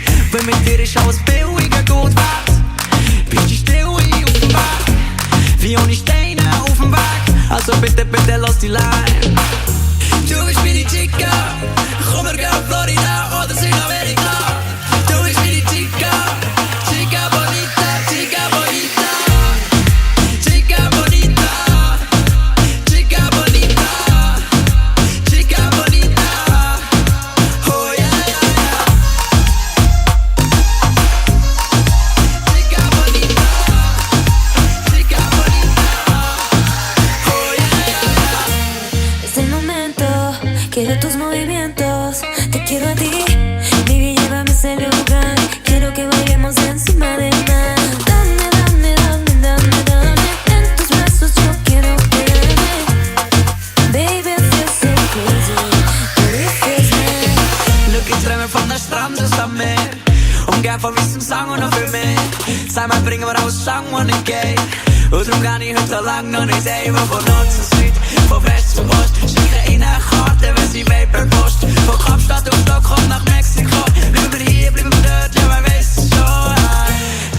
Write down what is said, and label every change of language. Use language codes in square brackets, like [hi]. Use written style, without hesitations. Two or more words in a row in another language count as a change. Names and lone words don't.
[de] Weil mit dir ist alles billiger gut wert. Bist du still auf dem Weg, wie ohne Steine auf dem Weg. Also bitte, bitte lass die Line. Du bist meine Chica, komm, wir gehen auf Florida oder Südamerika. Du bist meine [es] Chica, Chica bonita, Chica bonita. Chica bonita, Chica bonita, Chica bonita. [en] Oh yeah, yeah, yeah. [es] Chica bonita, Chica bonita. [en] Oh yeah, yeah, yeah. [es] Es el momento, quiero tus movimientos, te quiero a ti, baby, llévame a ese lugar, quiero que bailemos encima del mar. Dame, dame, dame, dame, dame, en tus brazos yo quiero quedarme. [en] Baby, I feel so crazy, but it feels good. [de] Schau, ich träume von der Strand aus am Meer, umgeben von weißem Sang und noch viel mehr. Sag mal, bringen wir alles Sang, wo nicht geht. Und darum geh ich heute lang noch nicht heim. Von Nord zu Süd, von West zu Ost, schicke ihnen eine Karte, wenn sie will, per Post. Von Kapstadt auf Stockholm nach Mexiko, bleiben wir hier, bleiben wir dort, ja, wer weiß es schon.